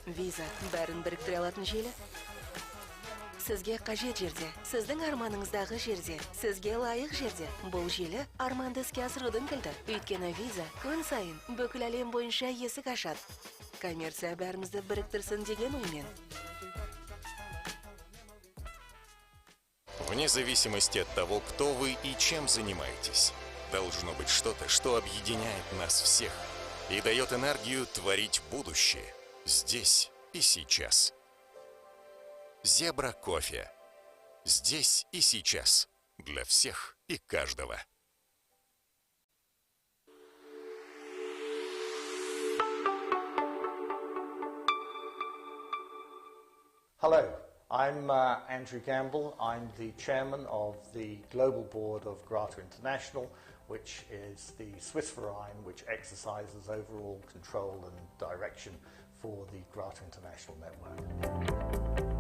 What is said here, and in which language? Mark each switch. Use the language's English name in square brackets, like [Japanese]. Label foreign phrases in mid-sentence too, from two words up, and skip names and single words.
[Kazakh] Виза бәрін біріктіре алатын желі. Сізге қажет жерде, сіздің арманыңыздағы жерде, сізге лайық жерде. Бұл желі арманды іске асырудың кілті. Өйткені виза күн сайын бүкіл әлем бойынша есік ашады. Коммерция бәрімізді біріктірсін деген оймен. [Russian] Вне зависимости от того, кто вы и чем занимаетесь, должно быть что-то, что объединяет нас всех и дает энергию творить будущее здесь и сейчас. Зебра кофе. Здесь и сейчас. Для всех и каждого. [English] Hello, I'm Andrew Gamble. I'm the chairman of the global board of Grata International, which is the Swiss verein which exercises overall control and direction for the Grata International network.